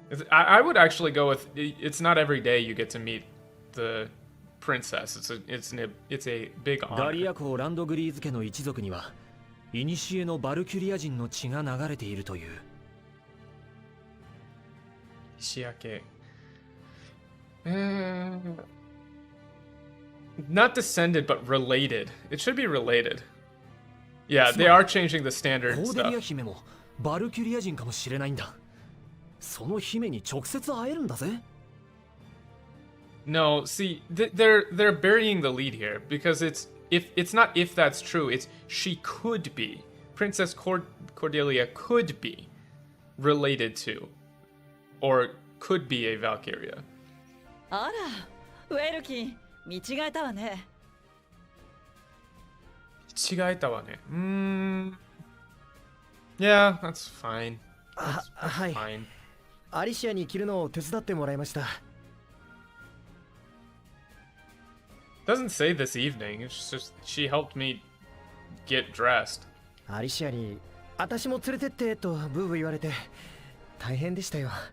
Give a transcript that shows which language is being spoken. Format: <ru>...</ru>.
<en>I would actually go with it's not every day you get to meet the princess. It's a big honor.</en> <ja>ガリア公ランドグリーズ家の一族には古のバルキュリア人の血が流れているという。 Shiake.</ja> <en>Not descended, but related. It should be related. Yeah, they are changing the standard</en> <ja>コーデリア</ja> <en>stuff.</en> <ja>姫もバルキュリア人かもしれないんだ。その姫に直接会えるんだぜ。</ja> <en>No, see, they're burying the lead here because it's not if that's true. It's she could be. Princess Cordelia could be related to or could be a Valkyria.</en> <ja>あら、ウェルキン、見違えたわね。違えたわね。</ja> <en>Yeah, that's fine.</en> <ja>はい。</ja> <en>Fine.</en> <ja>アリシアに着るのを手伝ってもらいました。</ja> <en>Doesn't say this evening. It's just she helped me get dressed.</en> <ja>アリシアに私も連れてってとブーブー言われて大変でしたよ。</ja>